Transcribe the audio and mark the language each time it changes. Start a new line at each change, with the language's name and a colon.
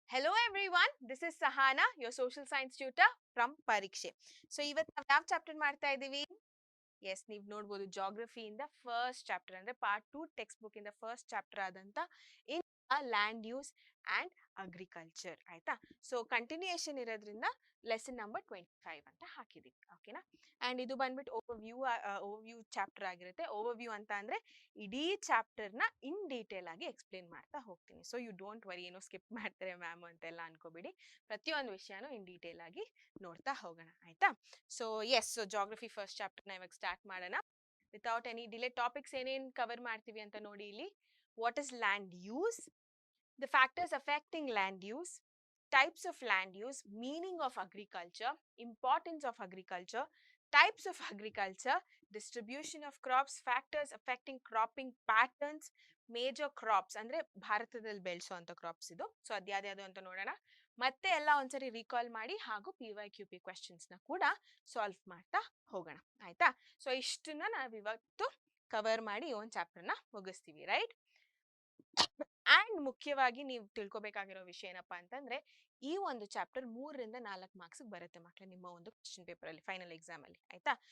English: Hello everyone, this is Sahana, your social science tutor from PARIKSHE.
Kannada: So ಇವತ್ತು ನಾವು ಯಾವ chapter ಮಾಡ್ತಾ ಇದೀವಿ? ಎಸ್, ನೀವು ನೋಡಬಹುದು ಜಾಗ್ರಫಿ ಇಂದ ಫಸ್ಟ್ ಚಾಪ್ಟರ್ ಅಂದ್ರೆ ಪಾರ್ಟ್ 2 ಟೆಕ್ಸ್ಟ್ ಬುಕ್ ಇಂದ ಫಸ್ಟ್ ಚಾಪ್ಟರ್ ಆದಂತ ಇನ್ ಲ್ಯಾಂಡ್ ಯೂಸ್ ಅಂಡ್ ಅಗ್ರಿಕಲ್ಚರ್ ಆಯ್ತಾ. ಸೊ ಕಂಟಿನ್ಯೂಯೇಷನ್ ಇರೋದ್ರಿಂದ ಲೆಸನ್ ನಂಬರ್ 25 ಅಂತ ಹಾಕಿದೀವಿ. ಓಕೆನಾ. ಅಂಡ್ ಇದು ಬಂದ್ಬಿಟ್ಟು ಓವರ್ವ್ಯೂ ಚಾಪ್ಟರ್ ಆಗಿರುತ್ತೆ. ಓವರ್ವ್ಯೂ ಅಂತ ಅಂದ್ರೆ ಇಡೀ ಚಾಪ್ಟರ್ ನ ಇನ್ ಡೀಟೇಲ್ ಆಗಿ ಎಕ್ಸ್ಪ್ಲೇನ್ ಮಾಡ್ತಾ ಹೋಗ್ತೀನಿ. ಸೊ
English: you don't worry,
Kannada: ಏನೋ ಸ್ಕಿಪ್ ಮಾಡ್ತಾರೆ ಮ್ಯಾಮ್ ಅಂತೆಲ್ಲ ಅನ್ಕೋಬೇಡಿ. ಪ್ರತಿಯೊಂದು ವಿಷಯನೂ ಇನ್ ಡೀಟೇಲ್ ಆಗಿ ನೋಡ್ತಾ ಹೋಗೋಣ ಆಯ್ತಾ. So S, so geography first chapter ನ ಇವಾಗ ಸ್ಟಾರ್ಟ್ ಮಾಡೋಣ. ವಿತೌಟ್ ಎನಿ ಡಿಲೇ ಟಾಪಿಕ್ಸ್ ಏನೇನ್ ಕವರ್ ಮಾಡ್ತೀವಿ ಅಂತ ನೋಡಿ ಇಲ್ಲಿ.
English: what is land use, the factors affecting land use, types of land use, meaning of agriculture, importance of agriculture, types of agriculture, distribution of crops, factors affecting cropping patterns, major crops
Kannada: ಅಂದ್ರೆ ಭಾರತದಲ್ಲಿ ಬೆಳೆಸುವಂತ crops ಇದು. So ಅದ್ಯಾವ್ದು ಅಂತ ನೋಡೋಣ. ಮತ್ತೆ ಎಲ್ಲ ಒಂದ್ಸರಿ recall ಮಾಡಿ ಹಾಗೂ PYQP ಕ್ವೆಶ್ಚನ್ಸ್ ನ ಕೂಡ ಸಾಲ್ವ್ ಮಾಡ್ತಾ ಹೋಗೋಣ ಆಯ್ತಾ. ಸೊ ಇಷ್ಟನ್ನ ನಾವು ಇವತ್ತು ಕವರ್ ಮಾಡಿ ಒಂದು ಚಾಪ್ಟರ್ ನ ಮುಗಿಸ್ತೀವಿ, ರೈಟ್. ಅಂಡ್ ಮುಖ್ಯವಾಗಿ ನೀವು ತಿಳ್ಕೊಬೇಕಾಗಿರೋ ವಿಷಯ ಏನಪ್ಪಾ ಅಂತಂದ್ರೆ, ಈ ಒಂದು ಚಾಪ್ಟರ್ 3ರಿಂದ 4 ಮಾರ್ಕ್ಸ್ ಬರುತ್ತೆ ಮಕ್ಕಳೇ ನಿಮ್ಮ ಒಂದು ಕ್ವಶನ್ ಪೇಪರ್ ಅಲ್ಲಿ, ಫೈನಲ್ ಎಕ್ಸಾಮ್ ಅಲ್ಲಿ ಆಯ್ತಾ.